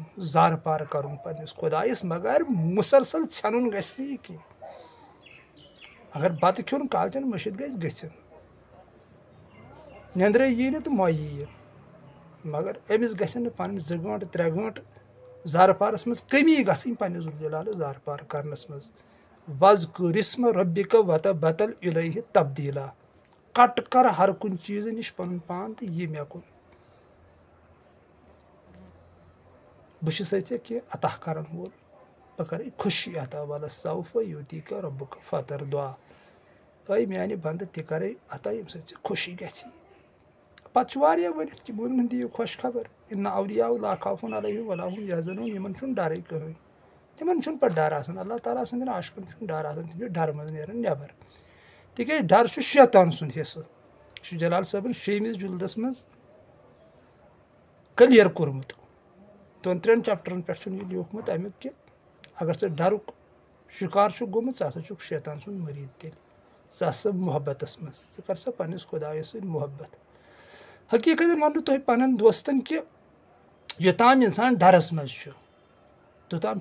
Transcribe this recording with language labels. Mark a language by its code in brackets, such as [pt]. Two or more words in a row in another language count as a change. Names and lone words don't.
[ks] زارٕ پارٕ کَرُن پنٛنِس خۄدایَس مگر مُسلسل ژھٮ۪نُن گژھِ نہٕ یہِ کینٛہہ اگر بَتہٕ کھیوٚن کالچَن مٔشِد گژھِ گٔژھِنۍ نیٚنٛدرے یی نہٕ تہٕ مۄیہِ یی مگر أمِس گژھن نہٕ پَنٕنۍ 2 گٲنٛٹہٕ 3 گٲنٛٹہٕ زارٕ پارَس منٛز کٔمی گژھٕنۍ پنٛنِس ذوالجلالَس زارٕ پار کَرنَس منٛز [ar] وَذکُر اسمَ ربک وتبتل الیہ تبدیٖلا [ks] کَٹ کَر ہر کُنہِ چیٖزٕ نِش پَنُن پان تہٕ یہِ مےٚ کُن بہٕ چھُسے ژےٚ کینٛہہ عطا کَرَن وول بہٕ کَرَے خوشی عطا [ar] وَلَسَوفَ یُعطیٖکَ ربُک فترضیٰ [ks] اے میٛانہِ بنٛدٕ تہِ کَرَے عطا ییٚمہِ سۭتۍ ژےٚ خوشی گژھی پَتہٕ چھُ واریاہ ؤنِتھ کہِ بہٕ دِیِو خۄش خبر [ar] اِنَّ اولیاء لا خوف علیہم ولا هم یحزنون [ks] یِمن چھُنہٕ ڈَرٕے کٕہٕنۍ تِمن چھُنہٕ پَتہٕ ڈر آسان اللہ تعالیٰ سٕنٛدٮ۪ن عاشقَن چھُنہٕ ڈر آسان تِم چھِ ڈرٕ منٛز نیران نٮ۪بر تِکیٛازِ ڈر چھُ شیطان سُنٛد حِصہٕ یہِ چھُ جلال صٲبَن 6مِس جُلدَس منٛز کٔلیر کوٚرمُت 2-3 چَپٹرَن پٮ۪ٹھ چھُنہٕ یہِ لیوٗکھمُت اَمیُک کہِ اگر ژٕ ڈرُک شِکار چھُکھ گوٚمُت ژٕ ہسا چھُکھ شیطان سُنٛد مٔریٖد تیٚلہِ ژٕ آس محبتَس منٛز ژٕ کر سا پنٛنِس خۄدایَس سۭتۍ محبت حقیٖقتن وَنہٕ تۄہہِ پنٛنٮ۪ن دوستن کہِ یوٚتام اِنسان ڈرس منٛز چھُ توٚتام